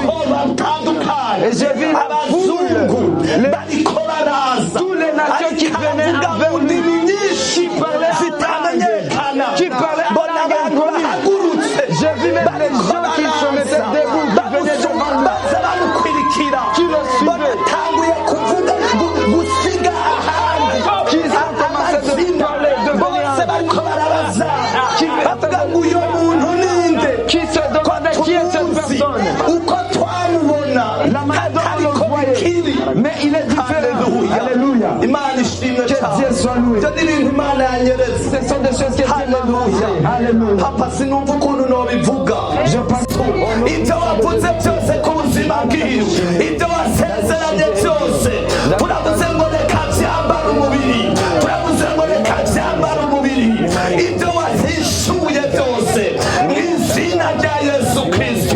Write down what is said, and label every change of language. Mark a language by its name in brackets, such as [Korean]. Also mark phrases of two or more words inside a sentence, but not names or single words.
[French] Et je vis la foule, tous les nations qui venaient avec lui, qui parlaient qui parlaient je vis même les gens qui se mettaient debout, qui venaient devant lui, qui le suivaient, qui ont commencé de parler, de venir, qui se demandait qui est cette personne. La manière dont on le voyait, mais il est différent. Alléluia. Que Dieu soit loué. Ce sont des choses que Dieu m'a montrées. Alléluia. Je pense [Kinyarwanda] ibyo wavuze byose ku buzima bwiwe, ibyo wasezeranye byose, turavuze ngo reka byambara umubiri, turavuze ngo reka byambara umubiri, ibyo wahishuye byose mu izina rya Yesu Kristo.